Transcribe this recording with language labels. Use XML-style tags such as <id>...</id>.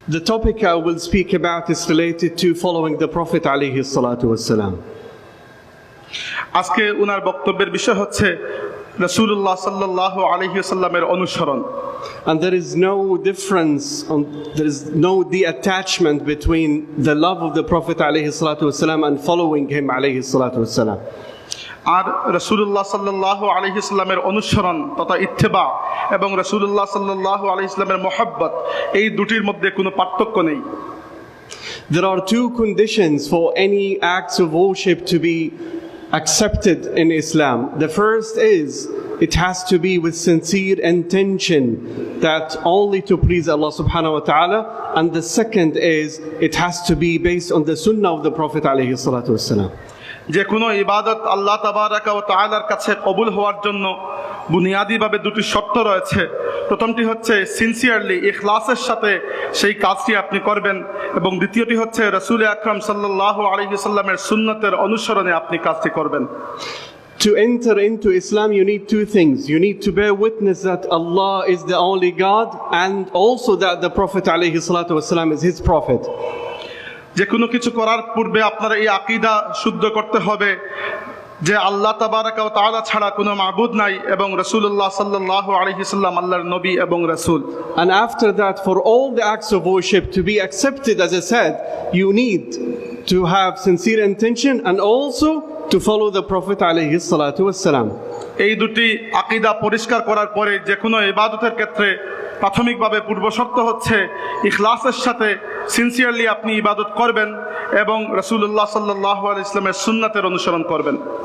<en>The topic I will speak about is related to following the Prophet alayhi salatu wassalam.</en> <bn>আজকে উনার বক্তব্যের বিষয় হচ্ছে রাসূলুল্লাহ সাল্লাল্লাহু আলাইহি ওয়াসাল্লামের অনুসরণ।</bn> <en>And there is no difference, there is no detachment between the love of the Prophet alayhi salatu wassalam and following him alayhi salatu wassalam.</en> <bn>আর রাসূলুল্লাহ সাল্লাল্লাহু আলাইহি ওয়াসাল্লামের অনুসরণ তথা ইত্তেবা এবং রাসূলুল্লাহ সাল্লাল্লাহু আলাইহি ওয়াসাল্লামের মহব্বত এই দুটির মধ্যে কোনো পার্থক্য নেই।</bn> <en>There are two conditions for any acts of worship to be accepted in Islam. The first is it has to be with sincere intention, that only to please Allah subhanahu wa ta'ala, and the second is it has to be based on the sunnah of the Prophet alayhi salatu wassalam.</en> <bn>যে কোনো ইবাদত আল্লাহ তাবারাকা ওয়া তাআলার কাছে কবুল হওয়ার জন্য বুনিয়াদিভাবে দুটি শর্ত রয়েছে। প্রথমটি হচ্ছে সিনসিয়ারলি ইখলাসের সাথে সেই কাজটি আপনি করবেন, এবং দ্বিতীয়টি হচ্ছে রাসূল আকরাম সাল্লাল্লাহু আলাইহি ওয়াসাল্লামের সুন্নতের অনুসরণে আপনি কাজটি করবেন।</bn> <en>To enter into Islam, you need two things. You need to bear witness that Allah is the only God, and also that the Prophet alayhi salatu wassalam is his prophet.</en> <bn>যে কোনো কিছু করার পূর্বে আপনার এই আকীদা শুদ্ধ করতে হবে যে আল্লাহ তাবারাকা ওয়া তাআলা ছাড়া কোনো মাবুদ নাই, এবং রাসূলুল্লাহ সাল্লাল্লাহু আলাইহি ওয়াসাল্লাম আল্লাহর নবী এবং রাসূল।</bn> <en>And after that, for all the acts of worship to be accepted, as I said, you need to have sincere intention and also to follow the Prophet alayhi salatu wassalam.</en> <bn>এই দুটি আকীদা পরিষ্কার করার পরে যে কোনো ইবাদতের ক্ষেত্রে প্রাথমিকভাবে পূর্বশর্ত হচ্ছে ইখলাসের সাথে সিনসিয়ারলি আপনি ইবাদত করবেন এবং রাসূলুল্লাহ সাল্লাল্লাহু আলাইহি ওয়াসাল্লামের সুন্নাতের অনুসরণ করবেন।</bn>